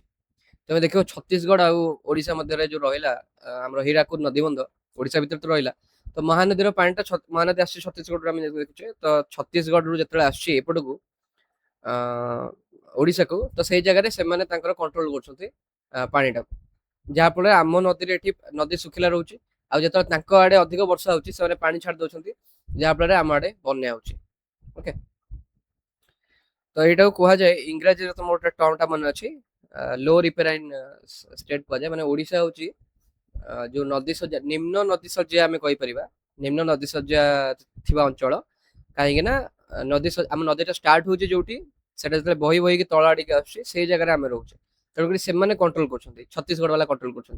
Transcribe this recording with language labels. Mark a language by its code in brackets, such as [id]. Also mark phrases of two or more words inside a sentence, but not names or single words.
[or] ତମେ ଦେଖିବ ଛତିଶଗଡ଼ ଆଉ ଓଡିଶା ମଧ୍ୟରେ ଯୋଉ ରହିଲା ଆମର ହୀରାକୁଦ ନଦୀବନ୍ଧ, ଓଡିଶା ଭିତରେ ତ ରହିଲା, ତ ମହାନଦୀର ପାଣିଟା ମହାନଦୀ ଆସୁଛି ଛତିଶଗଡ଼ରୁ, ଆମେ ଦେଖୁଛେ ତ ଛତିଶଗଡ଼ରୁ ଯେତେବେଳେ ଆସୁଛି ଏପଟକୁ ଓଡିଶାକୁ, ତ ସେଇ ଜାଗାରେ ସେମାନେ ତାଙ୍କର କଣ୍ଟ୍ରୋଲ କରୁଛନ୍ତି ପାଣିଟାକୁ, ଯାହାଫଳରେ ଆମ ନଦୀରେ ଏଠି ନଦୀ ଶୁଖିଲା ରହୁଛି, ଆଉ ଯେତେବେଳେ ତାଙ୍କ ଆଡେ ଅଧିକ ବର୍ଷା ହଉଛି ସେମାନେ ପାଣି ଛାଡି ଦଉଛନ୍ତି, ଯାହାଫଳରେ ଆମ ଆଡେ ବନ୍ୟା ହଉଛି। ଓକେ, ତ ଏଇଟାକୁ କୁହାଯାଏ ଇଂରାଜୀରେ ତମର ଗୋଟେ ଟର୍ମଟା ମନେ ଅଛି, [en] lower riparian state [or] କୁହାଯାଏ, ମାନେ ଓଡିଶା ହଉଛି ଯୋଉ ନଦୀ ଶଯ୍ୟା, ନିମ୍ନ ନଦୀ ଶଯ୍ୟା ଆମେ କହିପାରିବା, ନିମ୍ନ ନଦୀ ଶଯ୍ୟା ଥିବା ଅଞ୍ଚଳ, କାହିଁକି ନା ଆମ ନଦୀଟା ଷ୍ଟାର୍ଟ ହଉଛି ଯୋଉଠି, ସେଟା ଯେତେବେଳେ ବହି ବହିକି ତଳ ଆଡିକି ଆସୁଛି ସେଇ ଜାଗାରେ ଆମେ ରହୁଛେ, ତେଣୁକରି ସେମାନେ କଣ୍ଟ୍ରୋଲ କରୁଛନ୍ତି, ଛତିଶଗଡ଼ ବାଲା କଣ୍ଟ୍ରୋଲ କରୁଛନ୍ତି।